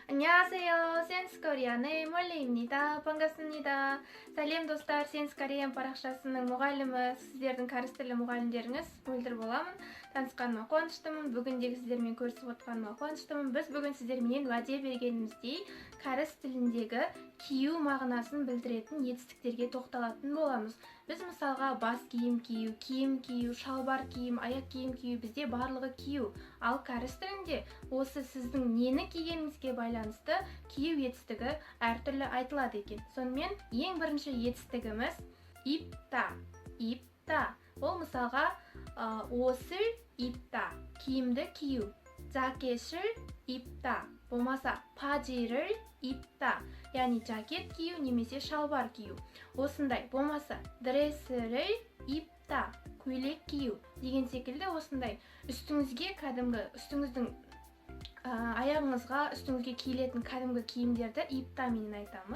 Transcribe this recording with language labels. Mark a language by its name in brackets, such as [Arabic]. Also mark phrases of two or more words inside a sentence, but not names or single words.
[Korean] 안녕하세요. 센스 코리안의 몰리입니다. 반갑습니다. [Kazakh] сәлем достар, Sense Korean парақшасының мұғалімі, сіздердің кәріс тілі мұғалімдеріңіз мөлдір боламын. Танысқаныма қуаныштымын. Бүгіндегі сіздермен көрісіп отқаныма қуаныштымын. Біз бүгін сіздермен уәде бергеніміздей кәріс тіліндегі кию мағынасын білдіретін етістіктерге тоқталатын боламыз. Біз мысалға бас киім кию, шалбар киім, аяқ киім кию, бізде барлығы кию. Ал кәріс тілінде осы сіздің нені кигеніңізге байланысты кию етістігі әртүрлі айтылады екен. Сонымен ең бірінші етістігіміз ипта. Ол мысалға [Korean] 옷을 입다, [Kazakh] киімді кию. [Korean] жакет을 입다, болмаса 바지를 입다, [Kazakh] яғни жакет кию немесе шалбар кию. Осындай, болмаса [Korean] дресс를 입다, [Kazakh] көйлек кию деген секілді осындай үстіңізге үстіңіздің аяғыңызға үстіңізге киілетін кәдімгі киімдерді иптамен айтамыз.